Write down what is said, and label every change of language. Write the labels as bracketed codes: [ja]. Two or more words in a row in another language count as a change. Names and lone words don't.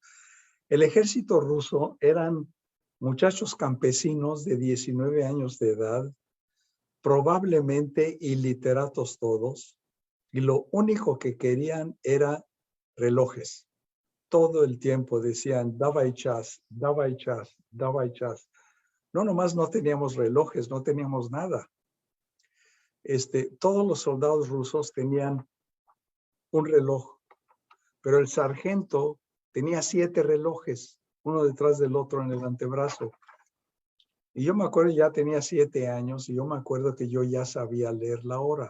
[es] El ejército ruso eran muchachos campesinos de 19 años de edad, probablemente iliteratos todos, y lo único que querían era relojes. Todo el tiempo decían, [ru] давай час, давай час, давай час. [es] No, nomás no teníamos relojes, no teníamos nada. Todos los soldados rusos tenían un reloj, pero el sargento tenía 7 relojes, uno detrás del otro en el antebrazo. Y yo me acuerdo, ya tenía 7 años, y yo me acuerdo que yo ya sabía leer la hora.